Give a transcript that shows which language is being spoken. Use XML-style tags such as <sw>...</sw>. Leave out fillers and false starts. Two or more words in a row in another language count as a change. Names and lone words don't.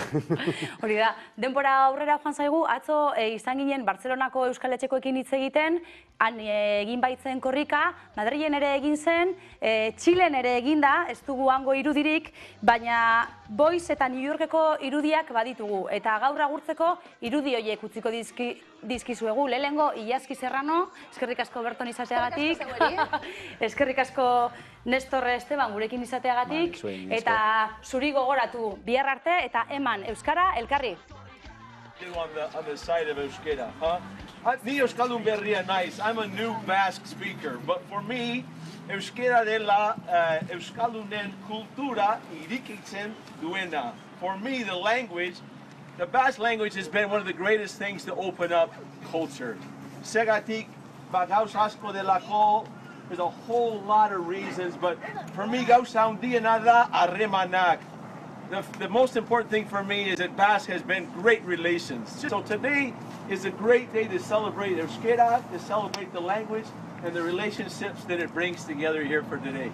<eu>Hori da, denbora aurrera joan zaigu, atzo izan ginen Bartzelonako Euskal Etxekoekin hitz egiten, han egin baitzen korrika, Madrilen ere egin zen, Txilen ere egin da, ez dugu hango irudirik, baina Boiz eta New Yorkeko irudiak baditugu, eta gaur agurtzeko irudi horiek utziko dizkizuegu. Lehenengo, Iaski Serrano, eskerrik asko Berton izateagatik, eskerrik asko Nestor Esteban gurekin izateagatik, eta zuri gogoratu bihar arte eta eman Euskara elkarri.</eu> <en>On the side of Euskara,</en> <eu>Ni Euskaldun berria naiz.</eu> <en>I'm a new Basque speaker, but for me,</en> <eu>Euskara dela Euskaldunen kultura irikitzen duena.</eu> <en>For me, the Basque language has been one of the greatest things to open up culture.</en> <eu>Segatik, bagauz asko delako,</eu> <en>there's a whole lot of reasons, but for me,</en> <eu>gauza handiena da harremanak.</eu> <en>The most important thing for me is that Basque has been great relations. So today is a great day to celebrate Euskara, to celebrate the language and the relationships that it brings together here for today.</en>